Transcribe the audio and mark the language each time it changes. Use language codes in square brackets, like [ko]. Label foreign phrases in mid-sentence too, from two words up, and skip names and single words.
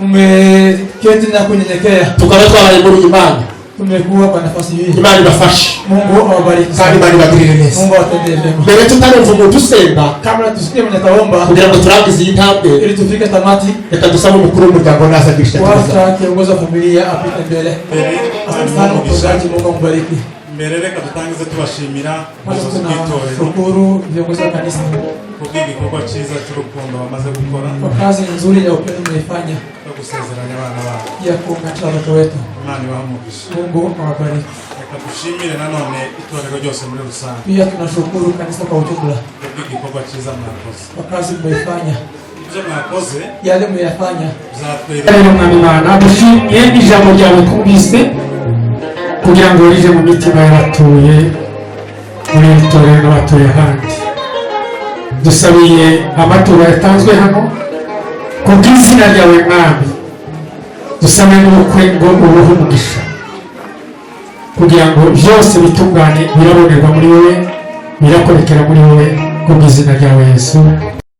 [sw] mmeketi na kunyenyekea, [rw] tukaba twabaye muri Imana. [sw] Tumekuwa kwa nafasi hii. [rw] Imana ibafashe, [sw] Mungu awabariki, [rw] kandi Imana ibagirire neza. [sw] Mungu awatendee mema. [rw] Mbere tutarumva umuntu usenga, [sw] kabla tusikie mwenye taomba [rw] kugira ngo turangize iyi ntambwe, [sw] ili tufike tamati, [rw] reka dusabe umukuru w'umuryango naza gisha. [sw] Wacha kiongozi wa familia apite mbele. Asante sana mchungaji, Mungu akubariki. [rw] Mbere reka dutangize tubashimira umuyobozi w'itorero, [sw] shukuru viongozi wa kanisa [rw] kubw'igikorwa cyiza cy'urukundo bamaze gukora, [sw] kwa kazi nzuri ya upendo mnaifanya [rw] no gusezeranya abana babo, [sw] ya kuunganisha watoto wetu. [rw] Imana ibahe umugisha. [sw] Mungu awabariki. [rw] Reka dushimire nanone itorero ryose muri rusange. [sw] Pia tunashukuru kanisa kwa ujumla [rw] kubw'igikorwa cyiza mwakoze, [sw] kwa kazi mmeifanya, [rw] ibyo mwakoze [sw] yale mmeyafanya [rw] bizatwereka. Imana dushimye ijambo ryawe twumvise kugira ngo rije mu mitima y'abatuye muri iri torero n'abatuye ahandi. Dusabiye amaturo yatanzwe hano ku bw'izina ryawe mwami, dusabe n'ubukwe ngo ubuhe umugisha kugira ngo byose bitungane, birabonerwa muri wowe, birakorekera muri wowe ku bw'izina ryawe Yesu.